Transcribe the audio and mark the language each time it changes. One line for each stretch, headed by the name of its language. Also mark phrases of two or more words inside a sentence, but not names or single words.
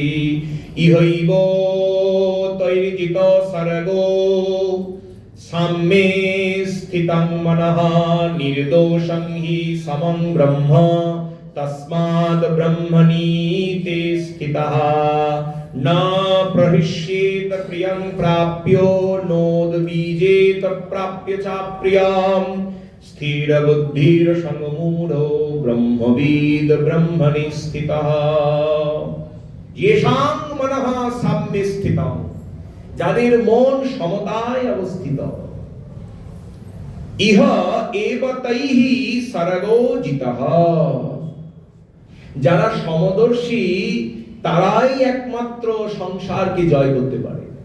Sanskrit: ইহৈব তৈরিজিত সর্গো সাম্যে স্থিতং মনঃ নির্দোষং হি সমং ব্রহ্ম তস্মাৎ ব্রহ্মণি তে স্থিতঃ না প্রহিষ্যেত প্রিয়ং প্রাপ্যো নোদ্বীজেত প্রাপ্য চ প্রিয়ম স্থির বুদ্ধির সংমূঢ়ো ব্রহ্মবিদ ব্রহ্মণি স্থিতঃ। येषां मनः साम्ये স্থিতং,
Bangla: যাদের মন সমতায় অবস্থিত।
Sanskrit: ইহ এব তৈহি সর্গো জিতঃ,
Bangla: যারা সমদর্শী তারাই একমাত্র সংসারকে জয় করতে পারে।